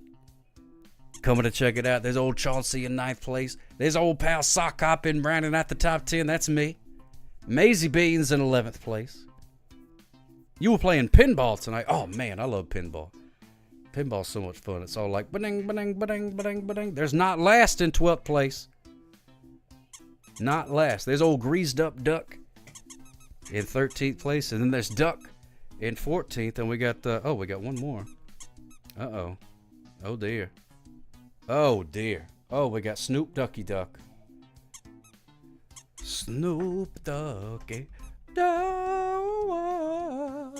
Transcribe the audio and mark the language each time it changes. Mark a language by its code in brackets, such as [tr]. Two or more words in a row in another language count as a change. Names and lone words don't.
[en] Coming to check it out. There's old Chauncey in 9th place. There's old pal Sock Hop in rounding out the top 10. That's me. Maisie Beans in 11th place. You were playing pinball tonight. Oh man, I love pinball. Pinball's so much fun. It's all like ba-ding, ba-ding, ba-ding, ba-ding, ba-ding. There's Not Last in 12th place. Not Last. There's old Greased Up Duck in 13th place. And then there's Duck in 14th. And we got, we got one more. Uh-oh. Oh, dear. Oh, dear. Oh, we got Snoop Ducky Duck Snoop Doggy Dogg.